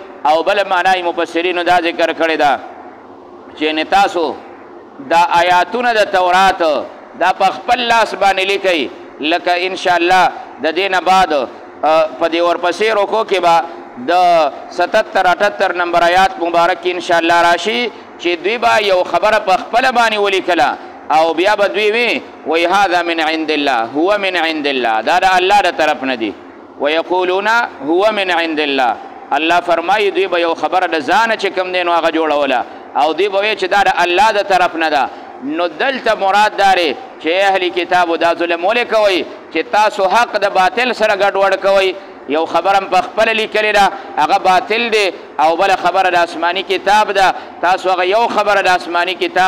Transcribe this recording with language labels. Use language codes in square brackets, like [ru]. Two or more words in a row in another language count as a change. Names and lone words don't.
[ps] او بل معنا یې مفسرینو دا ذکر کړې ده چې تاسو دا آیاتونه د تورات دا په خپل لاس باندې لیکي لکه [ar] ان شاء الله [ps] د دینه بعد په دې ورپسې رکو کې به د 77-78 نمبر آیات مبارک [ar] ان شاء الله [ps] راشي چې دوی به یو خبره په خپل باندې ولیکله او بیا به دوی وی [ar] هذا من عند الله هو من عند الله [ps] دا د الله د طرف نه دي [ar] ويقولون هو من عند الله [ps] الله فرمایي دوی به یو خبره د ځانه چې کوم دی نو هغه جوړوله او دوی به وایي چې دا د الله د طرف نه ده نو دلته مراد داري چې اهلی کتابو دا ظلم ولې کوئ چې تاسو حق د باطل سره ګډوډ کوئ یو خبره په خپله لیکلې ده هغه باطل دی او بله خبره د آسماني کتاب ده تاسو هغه یو خبره د آسماني کتاب